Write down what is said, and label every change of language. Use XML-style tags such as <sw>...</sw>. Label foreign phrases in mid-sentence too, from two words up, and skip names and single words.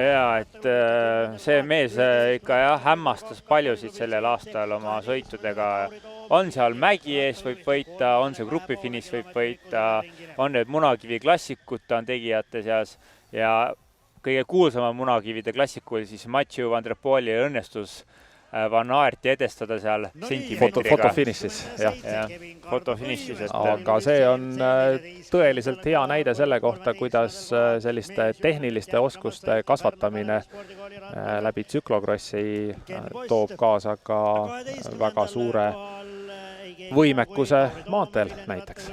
<et>Ja, et see mees ikka hämmastas paljusid sellel aastal oma sõitudega. On seal mägi ees võib võita, on see grupifiniš võib võita, on need munakivi klassikud, ta on tegijate seas ja kõige kuulsama munakivide klassikul siis Mathieu van der Poeli õnnestus Van Aerti edestada seal sentimeetriga. Fotofinišis, jah. Fotofinišis. Aga see on tõeliselt hea näide selle kohta, kuidas selliste tehniliste oskuste kasvatamine läbi tsüklokrossi toob kaasa ka väga suure võimekuse maanteel näiteks.</et>